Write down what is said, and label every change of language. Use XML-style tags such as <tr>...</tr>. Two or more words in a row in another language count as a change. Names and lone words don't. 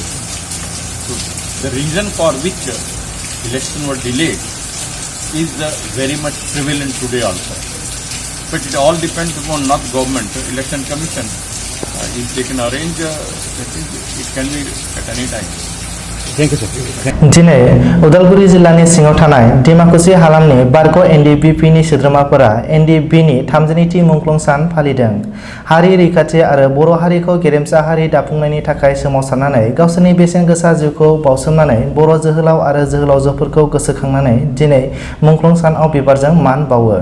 <en>So the reason for which election were delayed is very much prevalent today also. But it all depends upon not government. Election Commission is taken arrange. It can be at any time. Thank you, sir.</en> <brx>दिनै उदालगुरि जिल्लानि सिङाव थानाय डिमाकुसि हालामनि बारग' एनडिपिपिनि सोद्रोमाफोरा एनडिपिनि 32थि मुंख्लं सान फालिदों। हारि रैखाथि आरो बर' हारिखौ गेरेमसा हारि दाफुंनायनि थाखाय सोमावसारनानै गावसोरनि बेसेन गोसा जिउखौ बावसोमनानै बर' जोहोलाव आरो जोहोलावजोफोरखौ गोसोखांनानै दिनै मुंख्लं सानाव बिबारजों मान बावो।</brx>